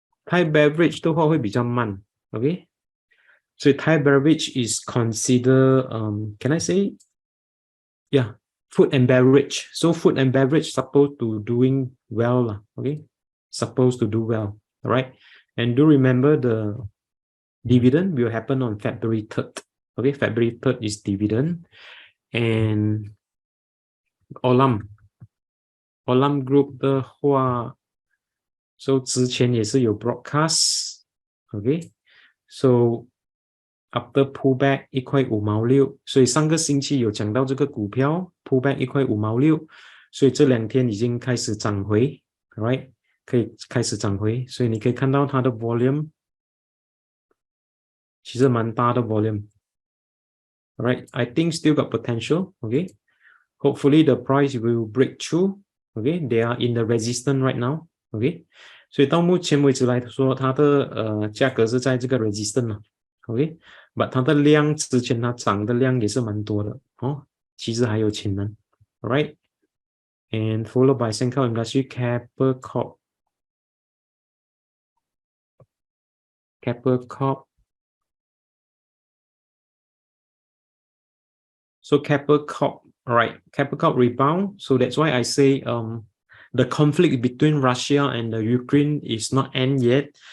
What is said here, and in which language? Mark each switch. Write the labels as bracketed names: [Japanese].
[Chinese] Thai Beverage 的话会比较慢 ，OK？ 所以 Thai Beverage [English] is consider can I say? Yeah, food and beverage. So food and beverage supposed to doing well lah, okay? Supposed to do well, all right? And do remember the dividend will happen on February 3rd. Okay, February 3rd is dividend. [Chinese] And Olam Group 的话 ，so 之前也是有 broadcast， OK， so after pullback 1.5毛6，所以上个星期有讲到这个股票 pullback 1.5毛6，所以这2天已经开始涨回 ，right， 可以开始涨回，所以你可以看到它的 volume 其实蛮大的 volume。 [English] Alright, I think still got potential. Okay, hopefully the price will break through. Okay, they are in the resistance right now. [Chinese] Okay, 所以到目前为止来说，它的价格是在这个 resistance OK, but 它的量之前它涨的量也是蛮多的哦，其实还有潜能。 [English] Alright, and followed by Sengcorp Industry, Keppel Corp. So Keppel Corp, all right, Keppel Corp rebound. So that's why I say the conflict between Russia and the Ukraine is not end yet.